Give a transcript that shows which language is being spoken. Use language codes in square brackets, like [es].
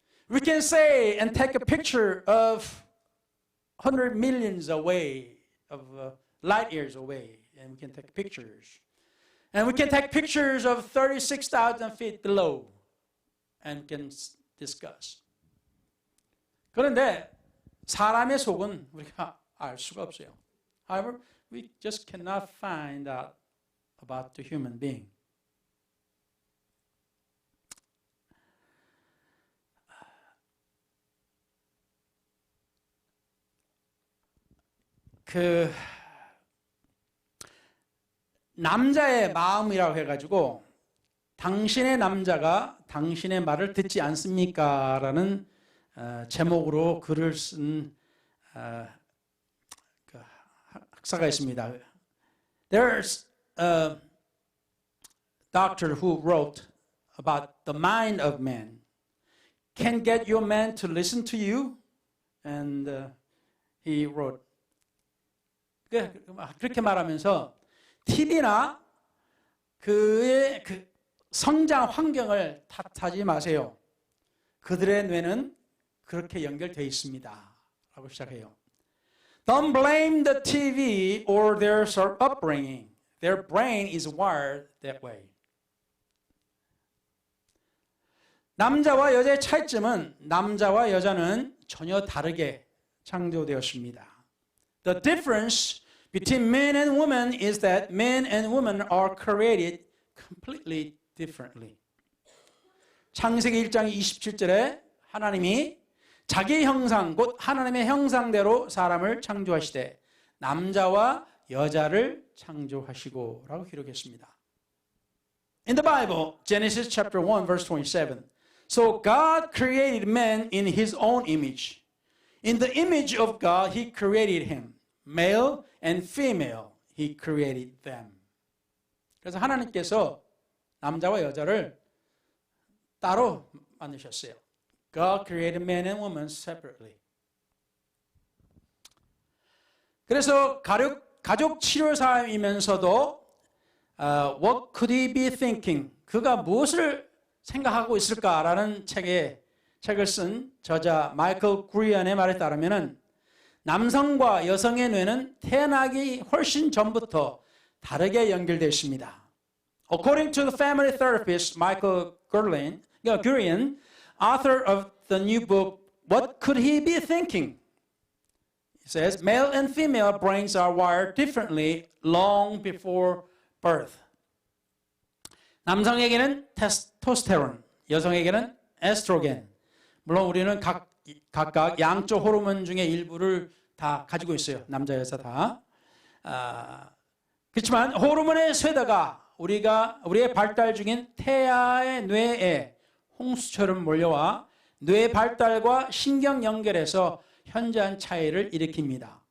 [en] We can say and take a picture of 100 millions away, of light years away, and we can take pictures. And we can take pictures of 36,000 feet below and can discuss. [ko] 그런데 사람의 속은 우리가 알 수가 없어요. [en] However, we just cannot find out about the human being. [ko] 그 남자의 마음이라고 해가지고 당신의 남자가 당신의 말을 듣지 않습니까? 라는 제목으로 글을 쓴 학사가 있습니다. [en] There's a doctor who wrote about the mind of man. Can get your man to listen to you? And he wrote. [ko] 그렇게 말하면서 TV나 그의 성장 환경을 탓하지 마세요. 그들의 뇌는 그렇게 연결되어 있습니다. 라고 시작해요. [en] Don't blame the TV or their upbringing. Their brain is wired that way. [ko] 남자와 여자의 차이점은 남자와 여자는 전혀 다르게 창조되었습니다. [en] The difference between men and women is that men and women are created completely differently. [ko] 창세기 1장 27절에 하나님이 자기 형상, 곧 하나님의 형상대로 사람을 창조하시되 남자와 여자를 창조하시고 라고 기록했습니다. [en] In the Bible, Genesis chapter 1 verse 27. So God created man in his own image. In the image of God he created him. Male and female he created them. [ko] 그래서 하나님께서 남자와 여자를 따로 만드셨어요. [en] God created man and woman separately. [ko] 그래서 가족 치료사이면서도 [en] What could he be thinking? [ko] 그가 무엇을 생각하고 있을까라는 책을 쓴 저자 마이클 구리언의 말에 따르면은 남성과 여성의 뇌는 태어나기 훨씬 전부터 다르게 연결되어 있습니다. [en] According to the family therapist Michael Gurian, author of the new book, What Could He Be Thinking? He says, male and female brains are wired differently long before birth. [ko] 남성에게는 테스토스테론, 여성에게는 에스트로겐. 물론 우리는 각각 양쪽 호르몬 중에 일부를 다 가지고 있어요. 남자, 여자 다. 그렇지만 호르몬의 쇄도가 우리의 발달 중인 태아의 뇌에 홍수처럼 몰려와 뇌 발달과 신경 연결해서 현저한 차이를 일으킵니다.